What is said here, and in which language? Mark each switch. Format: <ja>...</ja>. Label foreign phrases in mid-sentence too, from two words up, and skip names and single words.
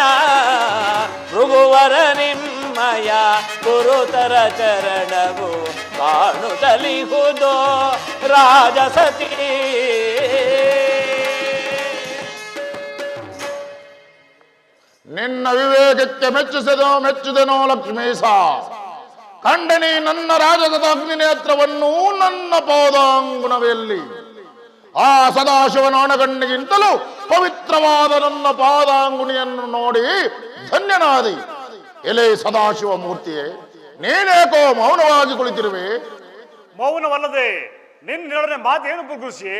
<kn>ಭೃಗುವರ ನಿಮ್ಮಯ ಗುರುತರ ಚರಣವು ಕಾಣುತ್ತಲಿಹುದು ರಾಜಸತಿ. ನಿನ್ನ ವಿವೇಕಕ್ಕೆ ಮೆಚ್ಚಿದೆನೋ ಲಕ್ಷ್ಮೀಶ. ಕಂಡನಿ ನನ್ನ ರಾಜಸದ ಅಗ್ನಿ ನೇತ್ರವನ್ನು ನನ್ನ ಪಾದಾಂಗುಣವೆಲ್ಲಿ. ಆ ಸದಾಶಿವನ ಅಣಗಣ್ಣಿಗಿಂತಲೂ ಪವಿತ್ರವಾದ ನನ್ನ ಪಾದಾಂಗುಣಿಯನ್ನು ನೋಡಿ ಧನ್ಯನಾದಿ. ಎಲೆ ಸದಾಶಿವ ಮೂರ್ತಿಯೇ, ನೀನೇಕೋ ಮೌನವಾಗಿ ಕುಳಿತಿರುವೆ? ಮೌನವಲ್ಲದೆ ನಿನ್ನೊಡನೆ ಮಾತೇನು ಭೃಗುಋಷಿಯೇ?</kn>